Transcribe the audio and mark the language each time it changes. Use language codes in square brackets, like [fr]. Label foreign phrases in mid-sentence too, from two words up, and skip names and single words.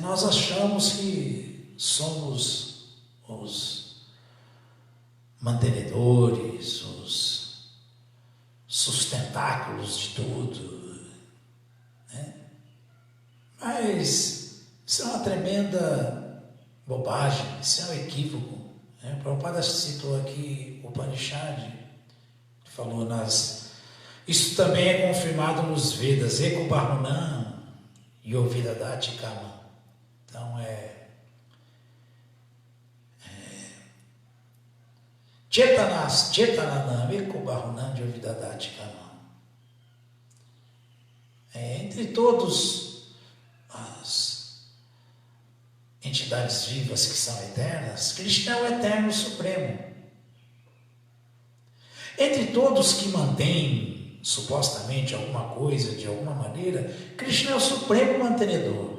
[pt] Nós achamos que somos os mantenedores, os sustentáculos de tudo, né? Mas isso é uma tremenda bobagem, isso é um equívoco, né? O Prabhupada citou aqui o Upanishad, falou isso também é confirmado nos Vedas, [sa] Eko Bahunam Yovidadati Kama. Então Chetananam Eko Bahunam Yovidadati Kama. [pt] Entre todos as entidades vivas que são eternas, Krishna é o Eterno Supremo. Entre todos que mantêm supostamente alguma coisa, de alguma maneira, Krishna é o supremo mantenedor.